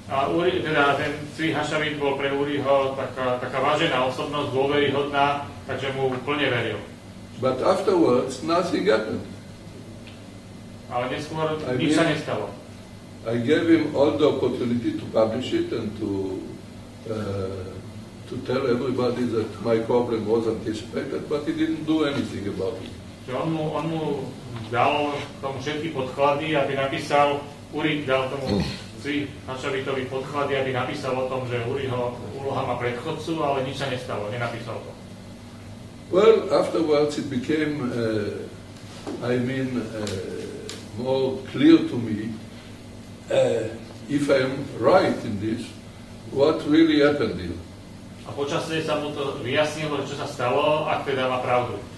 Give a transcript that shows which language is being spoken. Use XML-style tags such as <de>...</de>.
<sk>A Uri, teda ten Tzvi Hashavit bol pre Uriho taká vážená osobnosť, dôveryhodná, takže mu plne veril.</sk> <en>But afterwards, nothing happened.</en> <sk>Ale neskôr nič sa nestalo.</sk> <en>I gave him all the opportunity to publish it and to tell everybody that my problem was anticipated, but he didn't do anything about it.</en> <sk>On mu dal tomu všetky podklady, aby napísal, Uri dal tomu Tzvi Hashavitovi podklady, aby napísal o tom, že Uriho úloha má predchodcu, ale nič sa nestalo, nenapísal to.</sk> <en>Well, afterwards it became I mean, more clear to me, if I'm right in this, what really happened here.</en> <sk>A počasie sa mu to vyjasnilo, čo sa stalo, ak teda má pravdu.</sk>